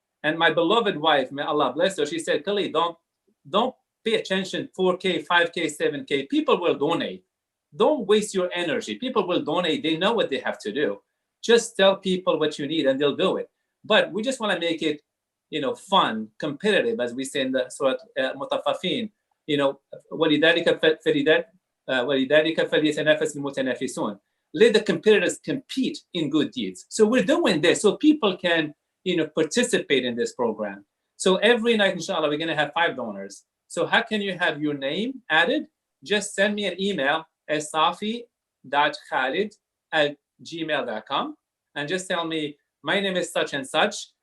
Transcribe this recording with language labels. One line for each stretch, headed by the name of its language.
English: And my beloved wife, may Allah bless her, she said, Khalid, don't pay attention, 4K, 5K, 7K, people will donate. Don't waste your energy. People will donate. They know what they have to do. Just tell people what you need and they'll do it. But we just want to make it, you know, fun, competitive, as we say in the Surah Mutaffafin. You know,
Arabic: وَلِذَلِكَ فَلْيَتَنَافَسِ الْمُتَنَافِسُونَ.
English: Let the competitors compete in good deeds. So we're doing this so people can, you know, participate in this program. So every night, inshallah, we're going to have 5 donors. So how can you have your name added? Just send me an email, essafi.khalid@gmail.com, and just tell me, my name is such and such.